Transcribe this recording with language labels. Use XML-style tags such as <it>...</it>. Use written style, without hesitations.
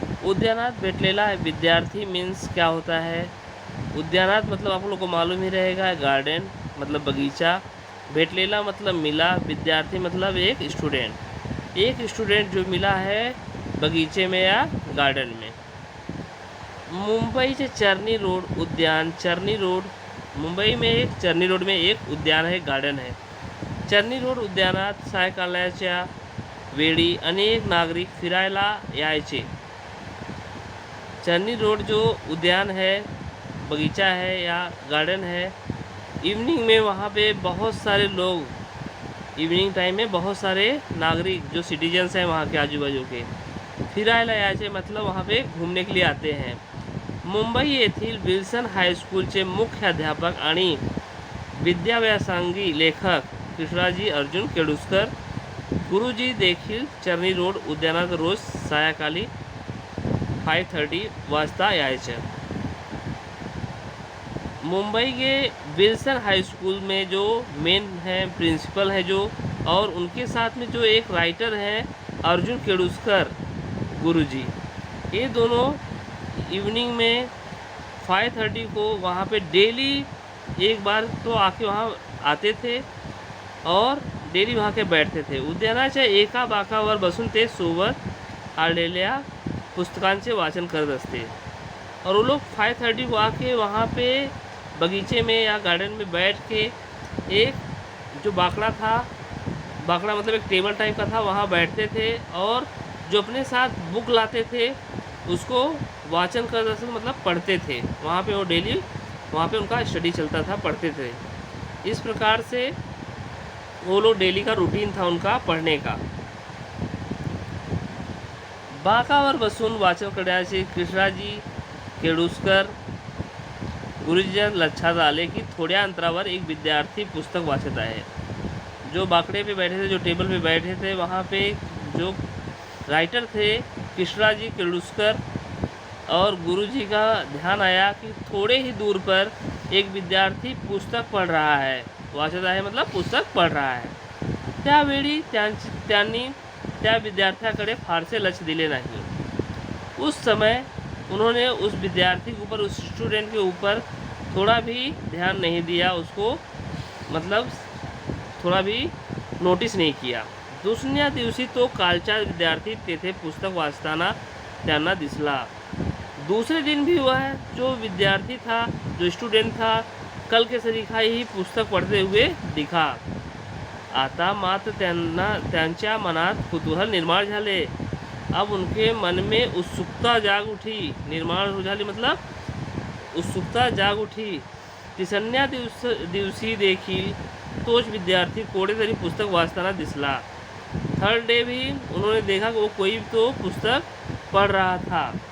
<mr>उद्यानात भेटलेला विद्यार्थी</mr> <hi>मीन्स क्या होता है? उद्यानात मतलब आप लोग को मालूम ही रहेगा, गार्डन मतलब बगीचा, भेटलेला मतलब मिला, विद्यार्थी मतलब एक स्टूडेंट जो मिला है बगीचे में या गार्डन में।</hi> <mr>मुंबईचे चर्नी रोड उद्यान,</mr> <hi>चर्नी रोड मुंबई में एक चर्नी रोड में एक उद्यान है, गार्डन है।</hi> <mr>चर्नी रोड उद्यानात सायंकाळच्या वेळी अनेक नागरिक फिरायला यायचे।</mr> <hi>चर्नी रोड जो उद्यान है, बगीचा है या गार्डन है, इवनिंग में वहाँ पे बहुत सारे लोग, इवनिंग टाइम में बहुत सारे नागरिक जो सिटीजन्स हैं वहाँ के आजू बाजू के</hi> <mr>फिरायला यायचे</mr> <hi>मतलब वहाँ पे घूमने के लिए आते हैं।</hi> <mr>मुंबई येथील विल्सन हायस्कूलचे मुख्याध्यापक आणि विद्याव्यासंगी लेखक कृष्णाजी अर्जुन केळुस्कर गुरुजी देखील चर्नी रोड उद्यानात रोज सायंकाळी 5:30 वाजता यायचे।</mr> <hi>मुंबई के विल्सन हाई स्कूल में जो मेन है प्रिंसिपल है जो, और उनके साथ में जो एक राइटर हैं अर्जुन केळुस्कर गुरुजी, ये दोनों इवनिंग में 5:30 को वहाँ पे डेली एक बार तो आके वहाँ आते थे और डेली वहाँ के बैठते थे।</hi> <mr>उद्यानाच्या एका बाकावर बसून ते सोबत आलेल्या पुस्तकांचे वाचन करत असते।</mr> <hi>और वो लोग 5:30 को आके वहाँ पे बगीचे में या गार्डन में बैठ के एक जो बाकड़ा था, बाकड़ा मतलब एक टेबल टाइप का था, वहाँ बैठते थे और जो अपने साथ बुक लाते थे उसको वाचन करते थे, मतलब पढ़ते थे। वहाँ पे वो डेली वहाँ पे उनका स्टडी चलता था, पढ़ते थे। इस प्रकार से वो लोग डेली का रूटीन था उनका पढ़ने का।</hi> <mr>बाकावर बसून वाचन करण्याचे कृष्णाजी केळुस्कर गुरुजींच्या लक्षात आले की थोड्या अंतरावर एक विद्यार्थी पुस्तक वाचत आहे।</mr> <hi>जो बाकड़े पे बैठे थे, जो टेबल पे बैठे थे, वहाँ पे जो राइटर थे कृष्णाजी केळुस्कर, और गुरुजी का ध्यान आया कि थोड़े ही दूर पर एक विद्यार्थी पुस्तक पढ़ रहा है,</hi> <mr>वाचत आहे</mr> <hi>मतलब पुस्तक पढ़ रहा है।</hi> <mr>त्यावेळी त्यांनी त्या विद्यार्थ्याकडे फारसे लक्ष दिले नहीं।</mr> <hi>उस समय उन्होंने उस विद्यार्थी के ऊपर, उस स्टूडेंट के ऊपर थोड़ा भी ध्यान नहीं दिया, उसको मतलब थोड़ा भी नोटिस नहीं किया।</hi> <mr>दुसऱ्या दिवशी तो कालचा विद्यार्थी तेथे पुस्तक वाचताना त्यांना दिसला।</mr> <hi>दूसरे दिन भी वह जो विद्यार्थी था, जो स्टूडेंट था, कल के सरीखा ही पुस्तक पढ़ते हुए दिखा।</hi> <mr>आता मात्र त्यांच्या मनात कुतूहल निर्माण झाले।</mr> <hi>अब उनके मन में उत्सुकता जाग उठी,</hi> <mr>निर्माण झाली</mr> <hi>मतलब उत्सुकता जाग उठी।</hi> <mr>तिसऱ्या दिवशी देखील तोच विद्यार्थी कोणीतरी पुस्तक वाचताना दिसला।</mr> <hi>थर्ड डे भी उन्होंने देखा कि वो कोई तो पुस्तक पढ़ रहा था।</hi>